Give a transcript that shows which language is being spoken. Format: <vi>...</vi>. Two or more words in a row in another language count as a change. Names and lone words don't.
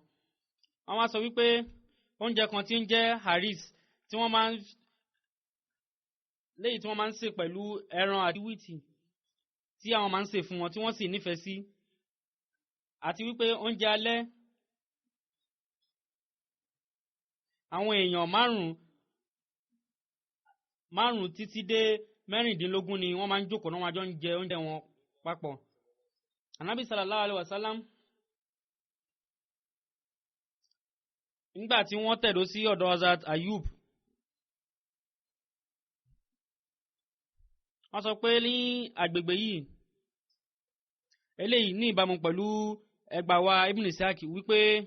<yo>Àwọn á sọ wípé oúnjẹ kan tí ń jẹ́ haris tí wọ́n máa ń léyìí tí wọ́n máa ń ṣe pẹ̀lú ẹran àti wíìtì tí àwọn máa ń ṣe fún wọn tí wọ́n sì nífẹ̀ẹ́ sí, àti wípé oúnjẹ alẹ́ àwọn èèyàn márùn-ún títí dé mẹ́rìndínlógún ni wọ́n máa ń jókòó náà wọ́n jọ ń jẹ oúnjẹ wọn papọ̀. Ànábì</yo> <ar>صلى الله عليه وسلم</ar> <yo>nígbà tí wọ́n tẹ̀dó sí ọ̀dọ̀ Hazrat Ayub, wọ́n sọ pé ní agbègbè yìí eléyìí ní ìbámu pẹ̀lú ẹgbàá wa Ibn Ishaq wípé</yo>